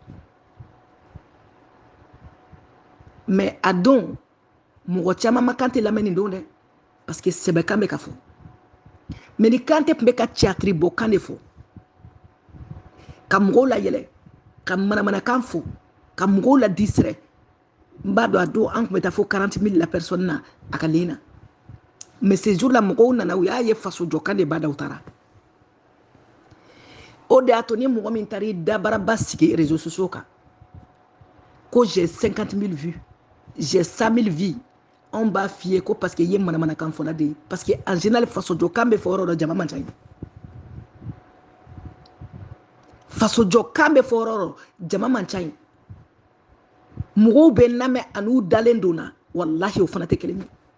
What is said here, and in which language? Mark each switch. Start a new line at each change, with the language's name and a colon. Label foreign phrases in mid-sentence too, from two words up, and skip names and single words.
Bambara: Mais a don mɔgɔ caman ma Kanté lamɛn nin don dɛ,
French: parce que
Bambara: sɛbɛkan bɛ ka fɔ. Mais ni Kanté tun bɛ ka théâtre bɔ kan de fɔ, ka mɔgɔw layɛlɛ, ka manamanakan fɔ, ka mɔgɔw la distrait, n b'a dɔn a don an tun bɛ taa fo
French: 40 000 la personne
Bambara: na a ka len na.
French: Mais ce jour là
Bambara: mɔgɔw nana u y'a ye faso jɔkan de b'a da u taara. O de y'a to ni mɔgɔ min taara i dabaraba sigi
French: réseaux sociaux
Bambara: kan, ko
French: j'ai 50 000 vues, j'ai 100 000 vues, on
Bambara: b'a f'i ye ko
French: parce que
Bambara: i ye manamanakan fɔla de ye.
French: Parce que en général
Bambara: faso jɔkan bɛ fɔ yɔrɔ dɔ jama man ca ye. Faso jɔkan bɛ fɔ yɔrɔ dɔ jama man ca ye. Mɔgɔw bɛ lamɛn an'u dalen don na, wallahi o fana tɛ kelen ye.